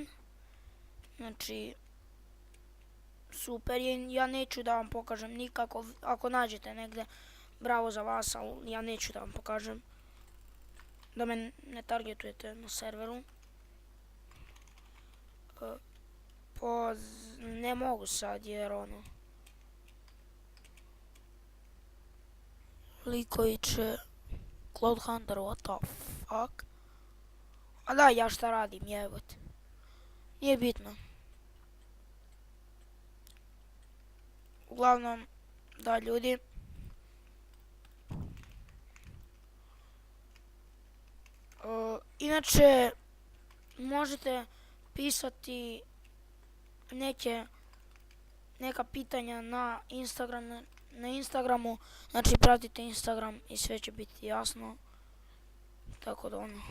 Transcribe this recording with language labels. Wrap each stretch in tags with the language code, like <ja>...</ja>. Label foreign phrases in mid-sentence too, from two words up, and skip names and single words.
<sr>Znači super je, ja neću da vam pokažem nikako, ako nađete negdje, bravo za vas, ali ja neću da vam pokažem, da me ne targetujete na serveru. Ne mogu sad jer likovi će Cloud Hunter,</sr> <en>what the fuck.</en> <sr>A da, ja šta radim, jebote. Nije bitno. Uglavnom, da ljudi, inače možete pisati neka pitanja na Instagramu, znači pratite Instagram i sve će biti jasno, tako da</sr>